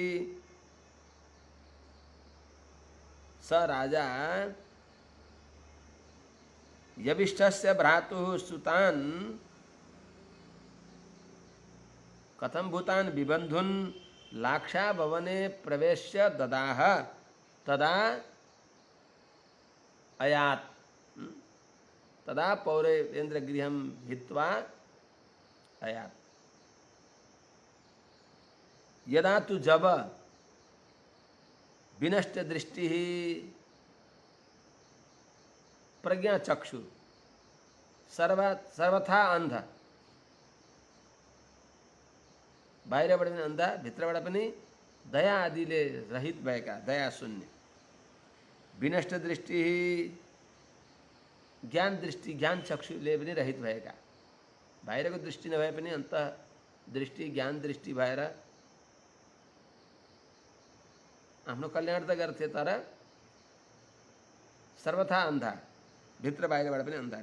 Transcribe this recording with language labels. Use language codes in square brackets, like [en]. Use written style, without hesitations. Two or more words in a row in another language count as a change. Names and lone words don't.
[sa] स राजा यविष्ठस्य भ्रातुः सुतान् कथं भूतान् बिबन्धुन् लाक्षा भवने प्रवेश्य ददाह तदा अयात् तदा पौरवेन्द्र गृहं हित्वा अयात्। यदा तु जब विनष्ट दृष्टि प्रज्ञा चक्षु सर्वथा अंध, [ne] बाहिरबाट पनि अंधा भित्रबाट पनि दया आदिले रहित भएका, दया शून्य। विनष्ट दृष्टि ज्ञान दृष्टि ज्ञान चक्षुले पनि रहित भएका, बाहिरको दृष्टि नभए पनि अन्त दृष्टि ज्ञान दृष्टि भएर आफ्नो कल्याण त गर्थे तर सर्वथा अंधा, भित्र बाहिरबाट पनि अंधा।